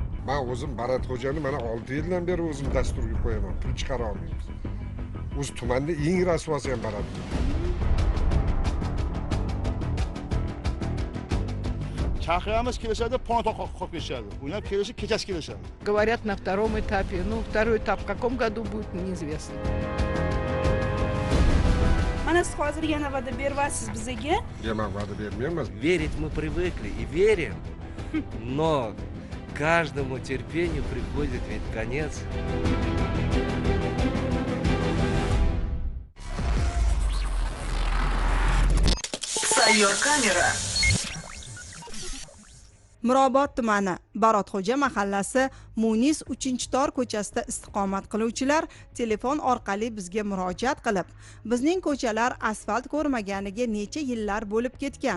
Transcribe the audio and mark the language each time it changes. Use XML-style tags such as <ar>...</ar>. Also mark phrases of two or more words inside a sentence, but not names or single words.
<uz>Men o'zim Barat xo'jani mana 6 yildan beri o'zim dasturga qo'yaman. Pul chiqara olmaymiz. O'z tumanda eng rasvosi ham Barat. Chaqiramiz kelishadi, ponto qolib ketishadi. U ham kelishi kechasi kelishadi.</uz> <ru>Говорят, на втором этапе. Ну, второй этап в каком году будет, неизвестно.</ru> <uz>Mana siz hozir yana va'da beryapsiz bizga. Demak, va'da bermayman.</uz> <ru>Верить мы привыкли и верим, но каждому терпению приходит ведь конец.</ru> <uz>Sayyor kamera. Mirobod tumani Barotxo'ja mahallasi Munis 3-tor ko'chasida istiqomat qiluvchilar telefon orqali bizga murojaat qilib, bizning ko'chalar asfalt ko'rmaganiga necha yillar bo'lib ketgan.</uz>